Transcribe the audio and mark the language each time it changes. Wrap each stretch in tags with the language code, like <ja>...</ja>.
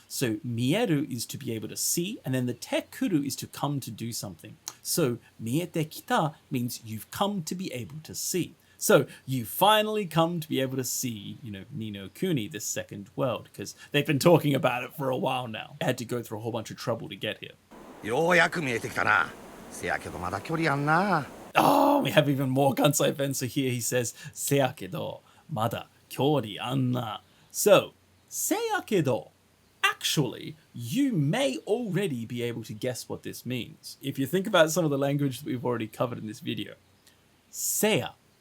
<en>So, mieru is to be able to see, and then the tekuru is to come to do something. So, miete kita means you've come to be able to see. So, you finally come to be able to see, Ni No Kuni, this second world, because they've been talking about it for a while now. They had to go through a whole bunch of trouble to get here.</en> <ja>ようやく見えてきたな。せやけどまだ距離あんな。</ja> <en>Oh, we have even more Kansai events. So here he says,</en> <ja>Seyakedo, mada kyori anna.</ja> <en>So, seyakedo. Actually, you may already be able to guess what this means. If you think about some of the language that we've already covered in this video. Seya.</en>